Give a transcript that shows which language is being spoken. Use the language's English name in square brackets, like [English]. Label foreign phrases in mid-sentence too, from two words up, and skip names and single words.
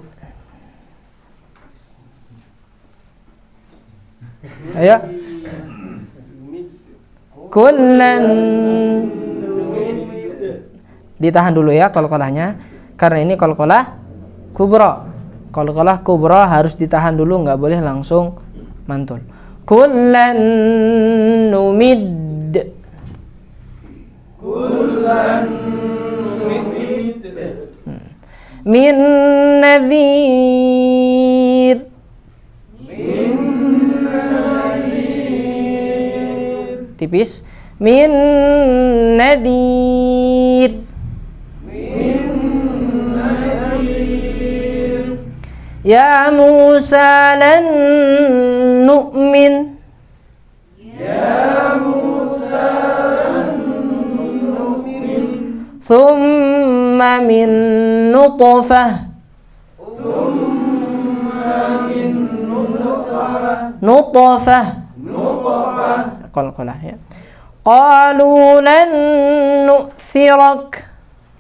[Indonesian] Ayo. [Arabic] Kullan. [Indonesian] Ditahan dulu ya qalqalahnya, karena ini [Arabic] قلقلة كبرى. قلقلة كبرى [Indonesian] harus ditahan dulu, nggak boleh langsung mantul. [Arabic] كلا نمد كلا نمد. من نذير. من نذير. Tipis. من نذير. من نذير. يا موسى لن نؤمن. يا موسى لن نؤمن. ثم من نطفة. ثم من نطفة نطفة نطفة. [Indonesian] Qalqalah ya. [Arabic] قالوا لن نؤثرك.